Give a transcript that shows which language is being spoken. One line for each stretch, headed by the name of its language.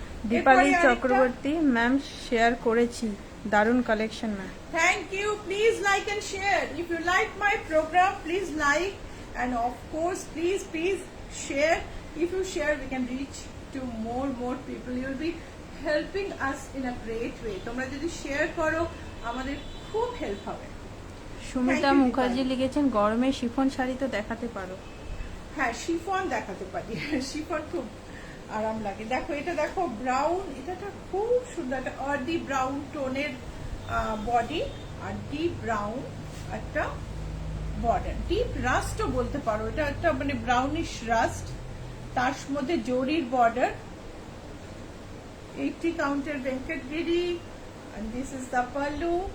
Bangla: Dipali Chakraborty ma'am, share করেছি, দারুণ collection ma'am.
English: Thank you. Please like and share. If you like my program, please like, and of course, please share. If you share, we can reach to more people. You will be helping us in a great way.
Bangla: তোমরা যদি share করো, আমাদের খুব help হবে। সুমিতা মুখার্জি লিখেছেন, গরমে chiffon sari তো দেখাতে পারো। হ্যাঁ, শিফন দেখাতে পারি, শিফন খুব আরাম লাগে। দেখো এটা, দেখো ব্রাউন, এটা খুব সুন্দর, একটা আর্লি ব্রাউন টোনের বডি, আর ডিপ ব্রাউন একটা বর্ডার, ডিপ রাস্টও বলতে পারো, এটা একটা মানে ব্রাউনিশ রাস্ট, তার মধ্যে জরির border, 80 কাউন্টের Venkatagiri,
English: and this is the pallu.